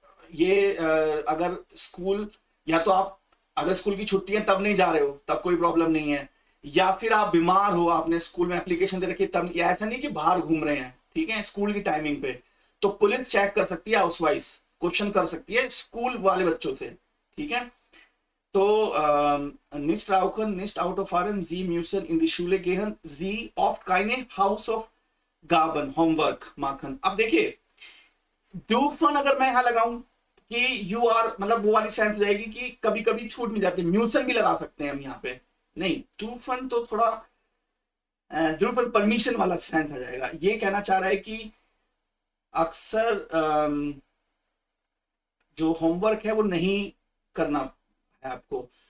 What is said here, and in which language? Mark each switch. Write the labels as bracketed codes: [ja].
[hi] ये अगर स्कूल, या तो आप अगर स्कूल की छुट्टी है तब नहीं जा रहे हो तब कोई प्रॉब्लम नहीं है, या फिर आप बीमार हो, आपने स्कूल में एप्लीकेशन दे रखी है तब, या ऐसा नहीं कि बाहर घूम रहे हैं, ठीक है, स्कूल की टाइमिंग पे, तो पुलिस चेक कर सकती है, हाउस वाइज क्वेश्चन कर सकती है स्कूल वाले बच्चों से, ठीक है। [de] तो nicht rauchen, nicht Auto fahren, Sie müssen in die Schule gehen, Sie oft keine Hausaufgaben, Homework machen। [hi] अब देखिए dürfen अगर मैं यहां लगाऊं कि यू आर, मतलब वो वाली सेंस हो जाएगी कि कभी कभी छूट मिल जाती है, म्यूसन भी लगा सकते हैं हम यहाँ पे, नहीं dürfen तो थोड़ा dürfen परमिशन वाला सेंस आ जाएगा। ये कहना चाह रहा है कि अक्सर जो होमवर्क है वो नहीं करना है आपको,